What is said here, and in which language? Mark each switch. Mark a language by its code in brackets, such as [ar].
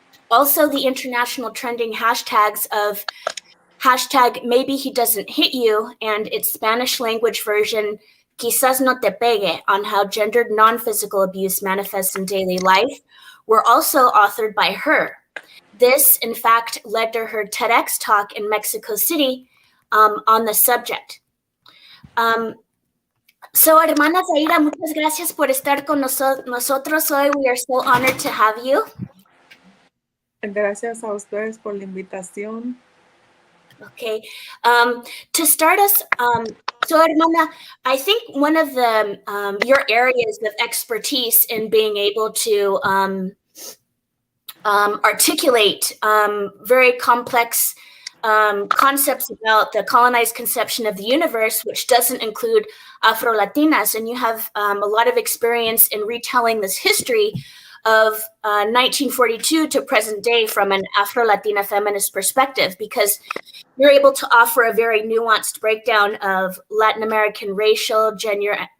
[en] Also, the international trending hashtags of hashtag maybe he doesn't hit you and its Spanish language version [es] quizás no te pegue [en] on how gendered non-physical abuse manifests in daily life were also authored by her. This, in fact, led to her TEDx talk in Mexico City on the subject. [es] So, hermana Zahira, muchas gracias por estar con nosotros hoy. [en] We are so honored to have you. [es] Gracias a ustedes por la invitación. [en] Okay. To start us, so hermana, I think one of the your areas of expertise in being able to articulate very complex concepts about the colonized conception of the universe, which doesn't include Afro-Latinas, and you have a lot of experience in retelling this history of 1942 to present day from an Afro-Latina feminist perspective, because you're able to offer a very nuanced breakdown of Latin American racial, gender,